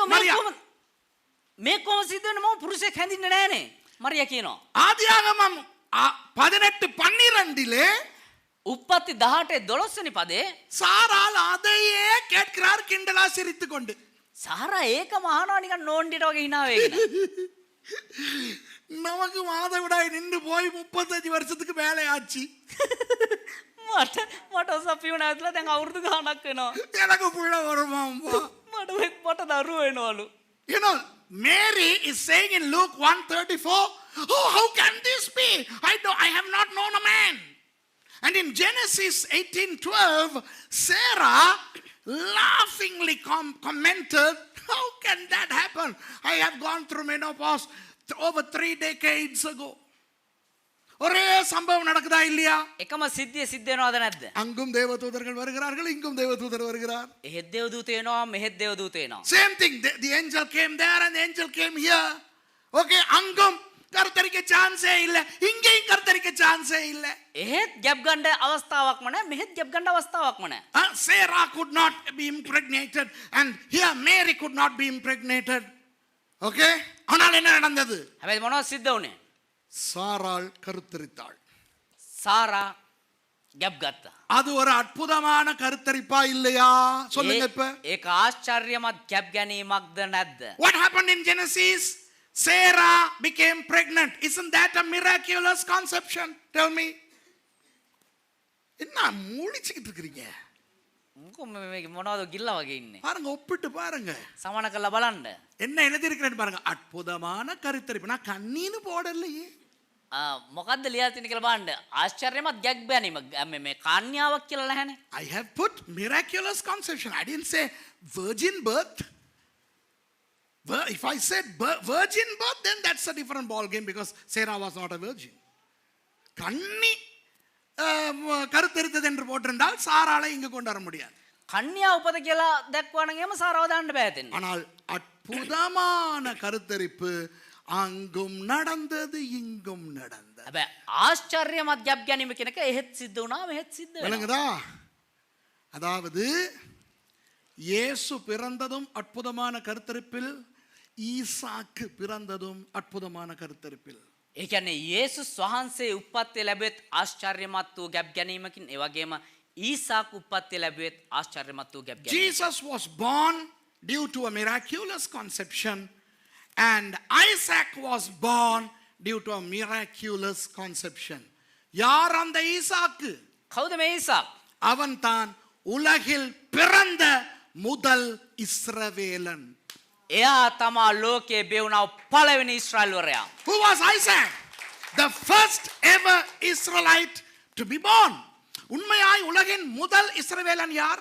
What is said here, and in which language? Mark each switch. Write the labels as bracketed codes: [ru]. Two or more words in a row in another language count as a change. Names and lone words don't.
[si] මරියා. මේ කොහොම සිද්ධ වෙන්නේ? මම පුරුෂයෙක් හැඳින්නේ නැහනේ. මරියා කියනවා. [ta] ஆதியாகமம் 18:12 [si] උප්පත්ති 18:12 වෙනි පදේ [ta] சாராள் அதையே கேட்கிறார் கிண்டலா சிரித்துக் கொண்டு. [si] සාරා ඒකම අහනවා නිකන් නෝන්ඩියට වගේ hina වෙගෙන. [ta] நமக்கு மாதவிடாய் நின்று போய் 35 வருஷத்துக்கு மேலே ஆச்சு. [si] මට ඔසප්පීම නැවතිලා දැන් අවුරුදු ගාණක් වෙනවා. [ta] எனக்கு புள்ள வருமாம்பா. [si] මට දරුවෝ වෙනවලු. [en] You know, Mary is saying in Luke 1:34, oh, how can this be? I have not known a man. And in Genesis 18:12, Sarah laughingly commented, how can that happen? I have gone through menopause over 3 decades ago. [ta] ஒரே சம்பவம் நடக்குதா இல்லையா? [si] එකම සිද්ධිය සිද්ධ වෙනවද නැද්ද? [ta] அங்கும் தேவதூதர்கள் வருகிறார்கள், இங்கும் தேவதூதர் வருகிறார். [si] එහෙත් දේවදූත එනවා මෙහෙත් දේවදූත එනවා. [en] Same thing. The angel came there and the angel came here. [ta] Okay, அங்கும் கர்த்தரிக்க சான்ஸே இல்ல, இங்கேயும் கர்த்தரிக்க சான்ஸே இல்ல. [si] එහෙත් ගැප් ගන්න අවස්ථාවක්ම නැහැ මෙහෙත් ගැප් ගන්න අවස්ථාවක්ම නැහැ. [en] Sarah could not be impregnated and here Mary could not be impregnated. [ta] Okay? ஆனால் என்ன நடந்தது? [si] හැබැයි මොනවද සිද්ධ වුනේ? [ta] சாராள் கருத்தரித்தாள். [si] සාරා ගැප් ගත්තා. [ta] அது ஒரு அற்புதமான கருத்தரிப்பா இல்லையா? சொல்லுங்க இப்ப. [si] ඒක ආශ්චර්යමත් ගැප් ගැනීමක්ද නැද්ද? [en] What happened in Genesis? Sarah became pregnant. Isn't that a miraculous conception? Tell me. [ta] என்ன மூடிச்சிட்டு இருக்கீங்க? [si] මොනවද ගිල්ලා වගේ ඉන්නේ? [ta] பாருங்க, ஒப்பிட்டு பாருங்க. [si] සමාන කරලා බලන්න. [ta] என்ன எழுதி இருக்கிறேன்னு பாருங்க. அற்புதமான கருத்தரிப்பு. நான் கண்ணீன்னு போடலையே. [si] මොකද්ද ලියලා තියෙන්නේ කියලා බලන්න. ආශ්චර්යමත් ගැප් ගැනීම මේ කන්‍යාවක් කියලා නැහැනේ. [en] I have put miraculous conception. I didn't say virgin birth. If I said virgin birth, then that's a different ball game because Sarah was not a virgin. [ta] கண்ணி கருத்தரித்தது என்று போட்டிருந்தால் சாராளை இங்கு கொண்டு வர முடியாது. [si] කන්‍යා උපත කියලා දැක්වනම් එහෙම සාරව දාන්න බෑ දෙන්නේ. [ta] ஆனால் அற்புதமான கருத்தரிப்பு அங்கும் நடந்தது இங்கும் நடந்தது. [si] හැබැයි ආශ්චර්යමත් ගැප් ගැනීම කියන එක එහෙත් සිද්ධ වුණා මෙහෙත් සිද්ධ වෙනවා. [ta] விளங்குதா? அதாவது இயேசு பிறந்ததும் அற்புதமான கருத்தரிப்பில், ஈசாக்கு பிறந்ததும் அற்புதமான கருத்தரிப்பில். [si] ඒ කියන්නේ යේසුස් වහන්සේ උප්පත්තිය ලැබුවෙත් ආශ්චර්යමත් වූ ගැප් ගැනීමකින් ඒ වගේම ඊසාක් උප්පත්තිය ලැබුවෙත් ආශ්චර්යමත් වූ ගැප් ගැනීමකින්. [en] Jesus was born due to a miraculous conception and Isaac was born due to a miraculous conception. [ta] யார் அந்த ஈசாக்கு? [si] කවුද මේ ඊසාක්? [ta] அவன் தான் உலகில் பிறந்த முதல் இஸ்ரவேலன். [si] එයා තමා ලෝකයේ බෙවුනා පළවෙනි ඊශ්‍රායල් වරයා. [en] Who was Isaac? The first ever Israelite to be born. [ta] உண்மையாய் உலகின் முதல் இஸ்ரவேலன் யார்?